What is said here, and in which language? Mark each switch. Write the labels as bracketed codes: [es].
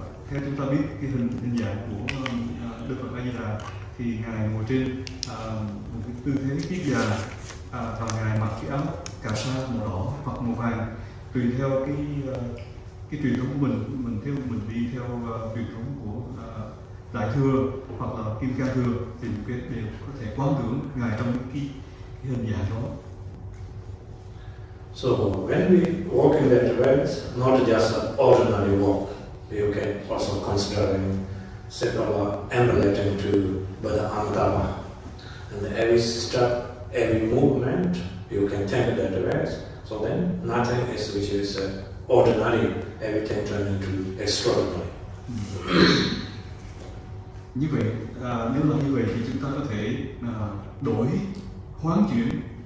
[vi] Theo chúng ta biết cái hình dạng của Đức Phật A Di Đà thì Ngài ngồi trên một cái tư thế kiết già, và Ngài mặc cái áo cà sa màu đỏ hoặc màu vàng, tùy theo cái truyền thống của mình đi theo truyền thống của Đại Thừa hoặc là Kim Cang Thừa, thì cái đều có thể quán tưởng Ngài trong cái hình dạng đó. [en] So when we walk in that way, not just an ordinary walk, you can also consider similar emulating to Buddha Amitabha. And every step, every movement, you can think that way. So then nothing is which is ordinary, everything turns into extraordinary. [vi] Như vậy, nếu là như vậy thì chúng ta có thể đổi, hoán chuyển